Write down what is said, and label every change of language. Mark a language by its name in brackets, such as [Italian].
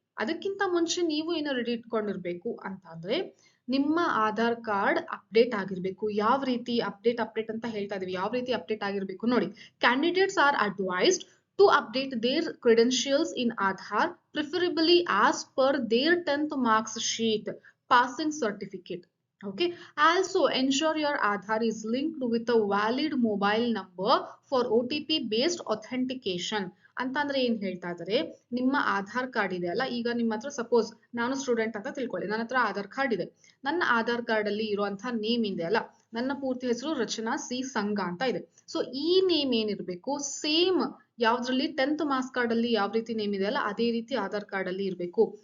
[Kannada] ಅದಕ್ಕಿಂತ ಮುಂಚೆ ನೀವು ಏನೋ ರೆಡಿ ಇಟ್ಕೊಂಡಿರ್ಬೇಕು ಅಂತ ಅಂದ್ರೆ, ನಿಮ್ಮ ಆಧಾರ್ ಕಾರ್ಡ್ ಅಪ್ಡೇಟ್ ಆಗಿರ್ಬೇಕು. ಯಾವ ರೀತಿ ಅಪ್ಡೇಟ್ ಅಂತ ಹೇಳ್ತಾ ಇದೀವಿ, ಯಾವ ರೀತಿ ಅಪ್ಡೇಟ್ ಆಗಿರ್ಬೇಕು ನೋಡಿ. [English] Candidates are advised to update their credentials in Aadhaar, preferably as per their 10th marks sheet passing certificate. Okay, also ensure your Aadhaar is linked with a valid mobile number for OTP based authentication. [Kannada] ಅಂತಂದ್ರೆ ಏನ್ ಹೇಳ್ತಾ ಇದಾರೆ, ನಿಮ್ಮ Aadhaar card ಇದೆ ಅಲ್ಲ, ಈಗ ನಿಮ್ಮ ಹತ್ರ ಸಪೋಸ್ ನಾನು ಸ್ಟೂಡೆಂಟ್ ಅಂತ ತಿಳ್ಕೊಳ್ಳಿ, ನನ್ನ ಹತ್ರ ಆಧಾರ್ ಕಾರ್ಡ್ ಇದೆ. ನನ್ನ ಆಧಾರ್ ಕಾರ್ಡ್ ಅಲ್ಲಿ ಇರುವಂತಹ ನೇಮ್ ಇದೆ ಅಲ್ಲ, ನನ್ನ ಪೂರ್ತಿ ಹೆಸರು ರಚನಾ ಸಿ ಸಂಘ ಅಂತ ಇದೆ. ಸೊ ಈ ನೇಮ್ ಏನಿರ್ಬೇಕು ಸೇಮ್ ಯಾವ್ದ್ರಲ್ಲಿ 10th ಮಾರ್ಕ್ಸ್ ಕಾರ್ಡ್ ಅಲ್ಲಿ ಯಾವ ರೀತಿ ನೇಮ್ ಇದೆ ಅಲ್ಲ ಅದೇ ರೀತಿ ಆಧಾರ್ ಕಾರ್ಡ್ ಅಲ್ಲಿ ಇರ್ಬೇಕು.